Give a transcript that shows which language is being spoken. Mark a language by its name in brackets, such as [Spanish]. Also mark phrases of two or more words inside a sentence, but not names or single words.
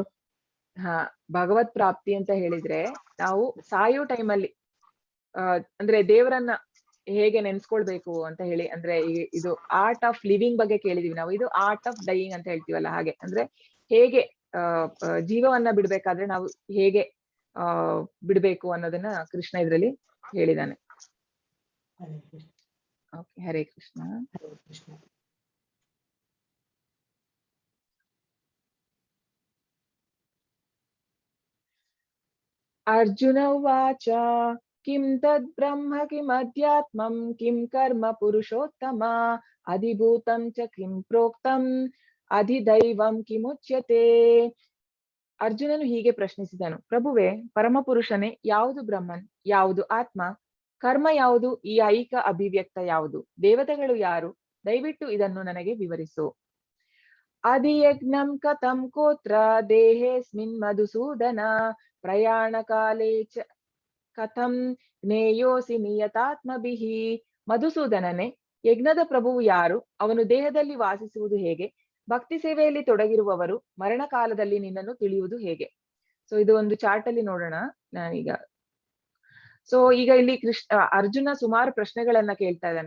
[Kannada] ಹಾ, ಭಗವತ್ ಪ್ರಾಪ್ತಿ ಅಂತ ಹೇಳಿದ್ರೆ ನಾವು ಸಾಯೋ ಟೈಮಲ್ಲಿ ಅಂದ್ರೆ ದೇವರನ್ನ ಹೇಗೆ ನೆನ್ಸ್ಕೊಳ್ಬೇಕು ಅಂತ ಹೇಳಿ, ಅಂದ್ರೆ ಇದು [English] art of living [Kannada] ಬಗ್ಗೆ ಕೇಳಿದೀವಿ ನಾವು. ಇದು [English] art of dying [Kannada] ಅಂತ ಹೇಳ್ತೀವಲ್ಲ, ಹಾಗೆ ಅಂದ್ರೆ ಹೇಗೆ ಜೀವವನ್ನ ಬಿಡ್ಬೇಕಾದ್ರೆ ನಾವು ಹೇಗೆ ಬಿಡ್ಬೇಕು ಅನ್ನೋದನ್ನ ಕೃಷ್ಣ ಇದ್ರಲ್ಲಿ ಹೇಳಿದಾನೆ. ಓಕೆ, ಹರೇ ಕೃಷ್ಣ. [Sanskrit] ಅರ್ಜುನ ಉವಾಚ ಕಿಂ ತದ್ ಬ್ರಹ್ಮ ಕಿಂ ಅಧ್ಯಾತ್ಮಂ ಕಿಂ ಕರ್ಮ ಪುರುಷೋತ್ತಮ ಅಧಿಭೂತಂ ಚ ಕಿಂ ಪ್ರೋಕ್ತಂ ಅಧಿದೈವಂ ಕಿಮುಚ್ಯತೆ. [Kannada] ಅರ್ಜುನನು ಹೀಗೆ ಪ್ರಶ್ನಿಸಿದನು, ಪ್ರಭುವೆ, ಪರಮಪುರುಷನೇ, ಯಾವುದು ಬ್ರಹ್ಮನ್, ಯಾವುದು ಆತ್ಮ, ಕರ್ಮ ಯಾವುದು, ಈ ಐಕ ಅಭಿವ್ಯಕ್ತ ಯಾವುದು, ದೇವತೆಗಳು ಯಾರು? ದಯವಿಟ್ಟು ಇದನ್ನು ನನಗೆ ವಿವರಿಸು. [Sanskrit] ಅಧಿಯಜ್ಞಂ ಕಥಂ ಕೋತ್ರ ದೇಹೇಸ್ಮಿನ್ ಮಧುಸೂದನ ಪ್ರಯಾಣ ಕಾಲೇ ಚ ಕಥಂ ಜ್ಞೇಯೋಸಿ ನಿಯತಾತ್ಮಭಿಃ. [Kannada] ಮಧುಸೂದನನೇ, ಯಜ್ಞದ ಪ್ರಭುವು ಯಾರು? ಅವನು ದೇಹದಲ್ಲಿ ವಾಸಿಸುವುದು ಹೇಗೆ? ಭಕ್ತಿ ಸೇವೆಯಲ್ಲಿ ತೊಡಗಿರುವವರು ಮರಣ ಕಾಲದಲ್ಲಿ ನಿನ್ನನ್ನು ತಿಳಿಯುವುದು ಹೇಗೆ? ಸೊ ಇದು ಒಂದು ಚಾರ್ಟ್ ಅಲ್ಲಿ ನೋಡೋಣ ನಾನೀಗ. ಸೊ ಈಗ ಇಲ್ಲಿ ಅರ್ಜುನ ಸುಮಾರು ಪ್ರಶ್ನೆಗಳನ್ನ ಕೇಳ್ತಾ ಇದ್ದಾನೆ.